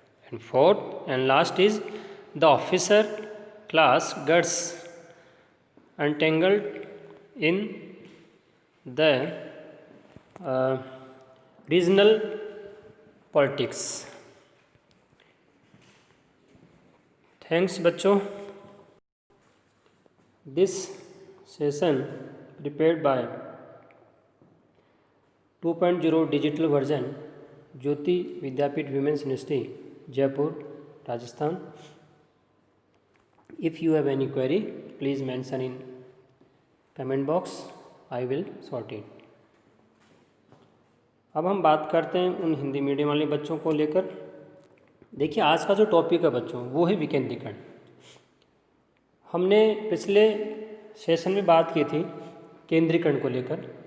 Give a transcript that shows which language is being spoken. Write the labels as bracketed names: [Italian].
[English] And fourth and last is the officer class gets entangled in the regional politics. Thanks [Hindi] बच्चों. [English] This session prepared by 2.0 digital version, Jyoti Vidyapeeth women's university Jaipur Rajasthan. If you have any query, please mention in comment box. I will sort it. [Hindi] अब हम बात करते हैं उन Hindi medium वाले बच्चों को लेकर देखिए आज का जो टॉपिक है बच्चों वो है विकेंद्रीकरण। हमने पिछले सेशन में बात की थी केंद्रीकरण को लेकर।